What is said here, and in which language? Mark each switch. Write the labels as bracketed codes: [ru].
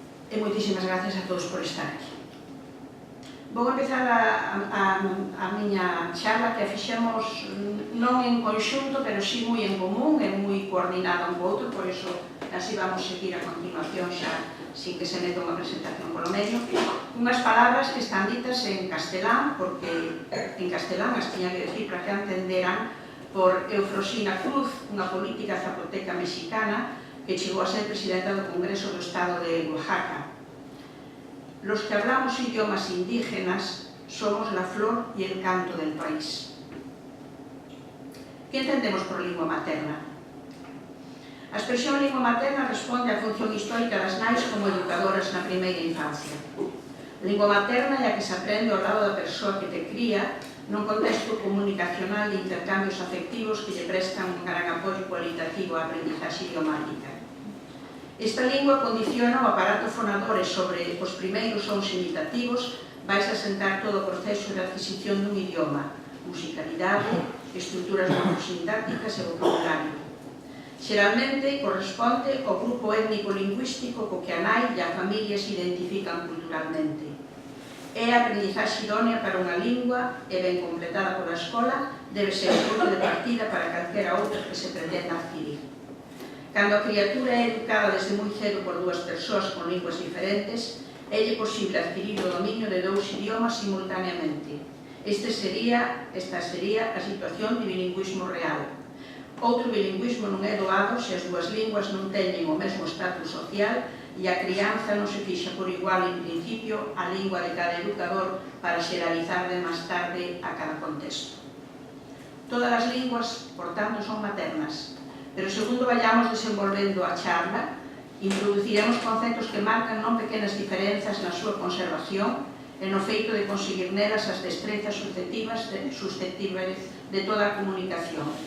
[gl] E moitísimas gracias a todos por estar aquí. Vou empezar a miña charla que a fixemos non en conxunto, pero sí moi en común e moi coordinada un co outro, por iso así vamos seguir a continuación xa sin que se meta unha presentación polo medio. Unhas palabras que están ditas en castelán, porque en castelán as tiña que decir para que entenderan, por Eufrosina Cruz, unha política zapoteca mexicana que chegou a ser presidenta do Congreso do Estado de Oaxaca. [es] Los que hablamos idiomas indígenas somos la flor y el canto del país. [gl] ¿Qué entendemos por lingua materna? A expresión lingua materna responde á función histórica das nais como educadoras na primeira infancia. Lingua materna é a que se aprende ao lado da persoa que te cría nun contexto comunicacional de intercambios afectivos que lle prestan un gran apoio cualitativo á aprendizaxe idiomática. Esta lingua condiciona o aparato fonador e sobre os primeiros sons imitativos vais a sentar todo o proceso de adquisición dun idioma, musicalidade, estruturas morfosintácticas e vocabulario. Xeralmente corresponde ao grupo étnico-lingüístico co que a nai e a familia se identifican culturalmente. É a aprendizaxe idónea para unha lingua e ben completada pola escola debe ser o punto de partida para calquera outra que se pretenda adquirir. Cando a criatura é educada desde moi cedo por dúas persoas con linguas diferentes, é posible adquirir o dominio de dous idiomas simultaneamente. Esta sería a situación de bilingüismo real. Outro bilingüismo non é doado se as dúas linguas non teñen o mesmo estatus social e a crianza non se fixa por igual en principio a lingua de cada educador para xeralizar de máis tarde a cada contexto. Todas as linguas, por tanto, son maternas, pero segundo vayamos desenvolvendo a charla, introduciremos conceptos que marcan non pequenas diferenzas na súa conservación e no feito de conseguir nelas as destrezas susceptibles de toda a comunicación.